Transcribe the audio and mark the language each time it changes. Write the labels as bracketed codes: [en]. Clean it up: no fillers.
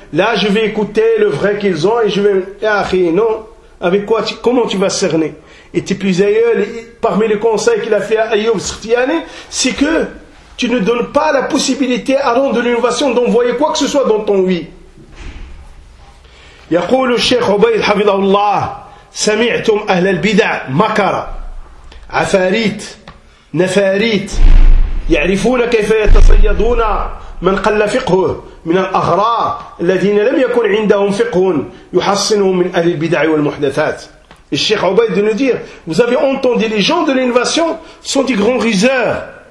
[fr] Là, je vais écouter le vrai qu'ils ont et je vais... Ah, non. Avec quoi, comment tu vas cerner? Et puis ailleurs, parmi les conseils qu'il a fait à Ayoub Sirtiani, c'est que tu ne donnes pas la possibilité à l'homme de l'innovation d'envoyer quoi que ce soit dans ton oui. [ar] يقول الشيخ عبيد حفظه الله سمعتم أهل البدع مكر عفاريت نفاريت يعرفون كيف يتصيدون من قل فقهه من الأغرار الذين لم يكن عندهم فقه يحصنهم من أهل البدع والمحدثات. [fr] الشيخ عبيد de nous dire, vous avez entendu, les gens de l'innovation sont des grands ruseurs.